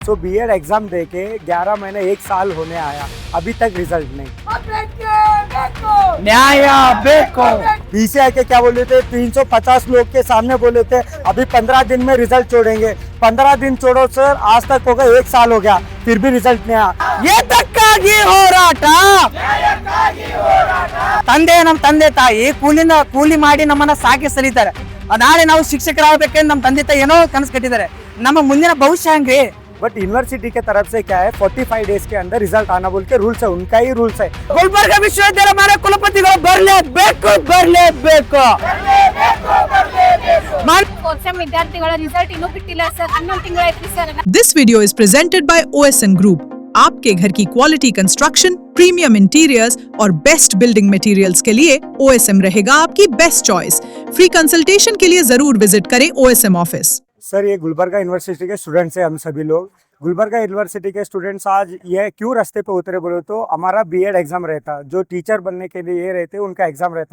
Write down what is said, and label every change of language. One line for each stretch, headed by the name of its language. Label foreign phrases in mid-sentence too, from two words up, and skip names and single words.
Hindi: सो
English: B.Ed exam
Hindi: दे के 11 महीने 1 साल होने आया, अभी तक रिजल्ट नहीं।
Kannada: ನ್ಯಾಯ ಬೇಕು।
Hindi: बीसीआई के क्या बोले थे, 350 लोग के सामने बोले थे अभी 15 दिन में रिजल्ट छोड़ेंगे। 15 दिन छोड़ो सर, आज तक हो गया 1 साल हो गया, फिर भी रिजल्ट नहीं आया।
Kannada: ಏತಕ್ಕಾಗಿ ಹೋರಾಟ? ನಮ್ಮ ತಂದೆ ತಾಯಿ ಕೂಲಿ ಮಾಡಿ ನಮ್ಮನ್ನ ಸಾಕಿ ಸಲಿತಾರೆ. ನಾಳೆ ನಾವು ಶಿಕ್ಷಕರಾಗಬೇಕೆಂದು ನಮ್ಮ ತಂದೆ ತಾಯಿ ಏನೋ ಕನಸು ಕಟ್ಟಿದ್ದಾರೆ. ನಮ್ಮ ಮುಂದಿನ ಭವಿಷ್ಯ ಹೆಂಗ್ರಿ?
Hindi: बट यूनिवर्सिटी के तरफ से क्या है, 45 डेज के अंदर रिजल्ट आना बोल के रूल्स है, उनका ही रूल्स है।
Kannada: ಗುಲ್ಬರ್ಗ ವಿಶ್ವವಿದ್ಯಾಲಯ ಮಾನ್ಯ ಕುಲಪತಿಗಳು ಬರಲೇಬೇಕು. ವಿದ್ಯಾರ್ಥಿಗಳ ರಿಸಲ್ಟ್ ಇನ್ನೂ ಬಿಟ್ಟಿಲ್ಲ ಸರ್, 11 ತಿಂಗಳಾಯ್ತು ಸರ್.
English: This video is presented by OSM Group.
Hindi: आपके घर की
English: quality construction, premium interiors
Hindi: और
English: best building materials
Hindi: के लिए OSM रहेगा आपकी
English: best choice. free consultation
Hindi: के लिए जरूर विजिट करें OSM ऑफिस। सर ये गुलबर्गा यूनिवर्सिटी के स्टूडेंट्स हैं हम सभी लोग। गुलबर्गा यूनिवर्सिटी के स्टूडेंट्स आज ये क्यों रास्ते पे उतरे बोले तो हमारा
English: B.Ed exam
Hindi: रहता, जो टीचर बनने के लिए ये रहते उनका एग्जाम रहता।